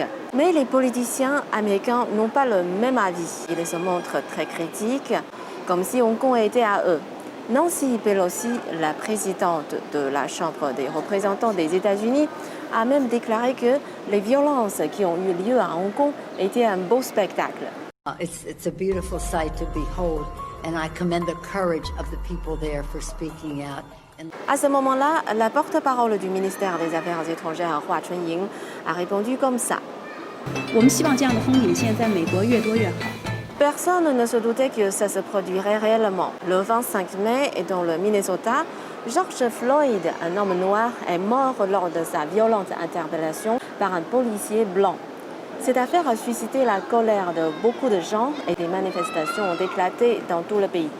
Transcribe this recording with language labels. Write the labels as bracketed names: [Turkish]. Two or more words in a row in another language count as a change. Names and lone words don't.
[French] Mais les politiciens américains n'ont pas le même avis. Ils se montrent très critiques, comme si Hong Kong était à eux. Nancy Pelosi, la présidente de la Chambre des représentants des États-Unis, a même déclaré que les violences qui ont eu lieu à Hong Kong étaient un beau spectacle. [English] It's a beautiful sight to behold, and I commend the courage of the people there for speaking out. [French] À ce moment-là, la porte-parole du ministère des Affaires étrangères, Hua Chunying, a répondu comme ça. [Chinese] 我们希望这样的风景线在美国越多越好。 [French] Personne ne se doutait que ça se produirait réellement. Le 25 mai, dans le Minnesota, George Floyd, un homme noir, est mort lors de sa violente interpellation par un policier blanc. Cette affaire a suscité la colère de beaucoup de gens et des manifestations ont éclaté dans tout le pays.